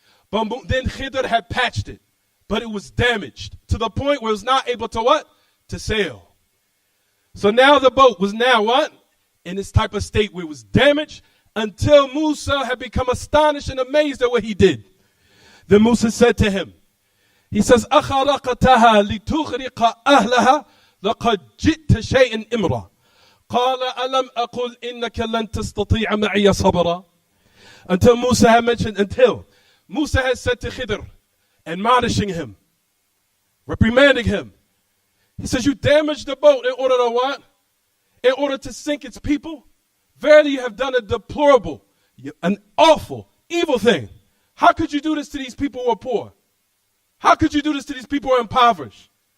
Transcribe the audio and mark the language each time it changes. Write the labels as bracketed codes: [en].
[en] But then Khidr had patched it, but it was damaged to the point where it was not able to to sail. So now the boat was in this type of state where it was damaged, until Musa had become astonished and amazed at what he did. Then Musa said to him, he says, [ar] أَخَرَقَتَهَا لِتُغْرِقَ أَهْلَهَا لَقَدْ جِئْتَ شَيْءٍ إِمْرًا قَالَ أَلَمْ أَقُلْ إِنَّكَ لَن تَسْتَطِيعَ مَعِيَ صَبْرًا. [en] Until Musa had mentioned, Musa had said to Khidr, admonishing him, reprimanding him. He says, you damaged the boat in order to what? In order to sink its people? Verily you have done a deplorable, an awful, evil thing. How could you do this to these people who are poor? How could you do this to these people who are impoverished?